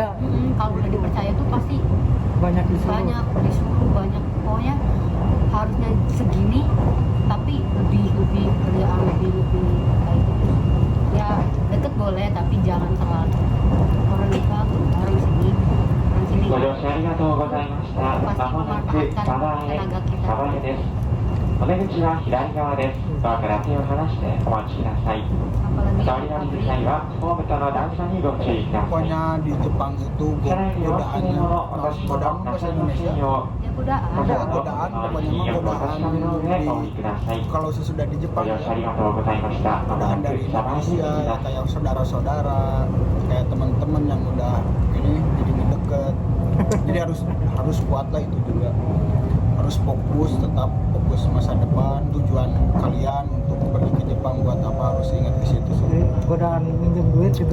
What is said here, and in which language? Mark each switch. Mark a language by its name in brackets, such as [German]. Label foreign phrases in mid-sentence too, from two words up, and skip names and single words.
[Indonesian] Kalau udah dipercaya tuh pasti banyak disuruh. banyak disuruh banyak, pokoknya harusnya segini tapi lebih kerjaan lebih kayak gitu ya. Deket boleh tapi jangan terlalu. Orang Jepang orang sini [Japanese] ご乗車ありがとうございました。まもなく [Indonesian] Pasti memanfaatkan [Japanese] 鯖江 [Indonesian] tenaga kita. [Japanese] です。 お出口は左側です。ドアから手を離してお待ちください。 [Indonesian] apalagi [Japanese] お降り [Indonesian] di [Japanese] の [Indonesian] pabrik [Japanese] 際はホームとの段差にご注意ください。 [Indonesian] Pokoknya di Jepang itu [Japanese] 車内にお好き [Indonesian] godaannya, [Japanese] なもの、お出し [Indonesian] godaan [Japanese] 物、な [Indonesian] bahasa [Japanese] さいませ [Indonesian] Indonesia. [Japanese] んよ [Indonesian] ya [Japanese] う。 [Indonesian] godaan [Japanese] こちら [Indonesian] Ada [Japanese] の [Indonesian] godaan, [Japanese] お [Indonesian] pokoknya [Japanese] 引き [Indonesian] mah [Japanese] をお確 [Indonesian] godaan [Japanese] かめの上お降り [Indonesian] di [Japanese] ください。 [Indonesian] kalau sesudah di [Japanese] ご [Indonesian] Jepang [Japanese] 乗 [Indonesian] ya, [Japanese] 車ありがとうございました。まもな [Indonesian] godaan [Japanese] く [Indonesian] dari [Japanese] 車内に [Indonesian] Indonesia [Japanese] 行きます。 [Indonesian] kayak saudara-saudara, kayak teman-teman yang udah ini jadi deket. Jadi harus kuat lah itu juga. Harus fokus, tetap fokus masa depan, tujuan kalian untuk pergi ke Jepang buat apa harus ingat ke situ sih. Jadi godaan minjem duit gitu.